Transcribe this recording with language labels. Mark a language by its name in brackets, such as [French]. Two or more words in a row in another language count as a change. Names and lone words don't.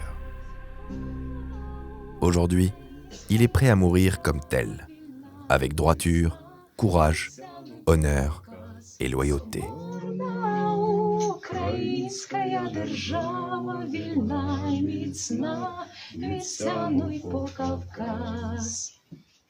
[French] Aujourd'hui, il est prêt à mourir comme tel, avec droiture, courage, honneur et loyauté. [Ukrainian] Українська держава вільна й міцна, від Сяну й по Кавказ.